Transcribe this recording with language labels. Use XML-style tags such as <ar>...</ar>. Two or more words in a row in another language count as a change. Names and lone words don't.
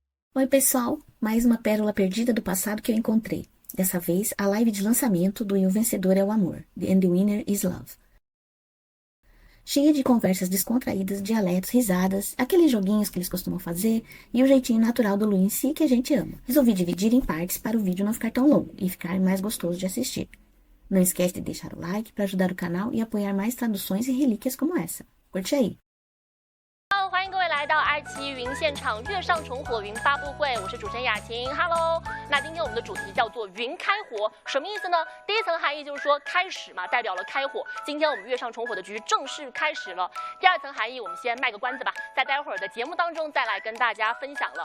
<pt>Oi, pessoal! Mais uma pérola perdida do passado que eu encontrei. Dessa vez, a live de lançamento do E o Vencedor é o Amor,</pt> <en>and the Winner is Love.</en> <pt>Cheia de conversas descontraídas, dialetos, risadas, aqueles joguinhos que eles costumam fazer e o jeitinho natural do Lu em si que a gente ama. Resolvi dividir em partes para o vídeo não ficar tão longo e ficar mais gostoso de assistir. Não esquece de deixar o like para ajudar o canal e apoiar mais traduções e relíquias como essa. Curte aí!</pt> <zh>欢迎各位来到爱奇艺云现场月上重火云发布会，我是主持人雅琴 ，Hello。那今天我们的主题叫做云开火，什么意思呢？第一层含义就是说开始嘛，代表了开火。今天我们月上重火的局正式开始了。第二层含义，我们先卖个关子吧，在待会儿的节目当中再来跟大家分享了。</zh>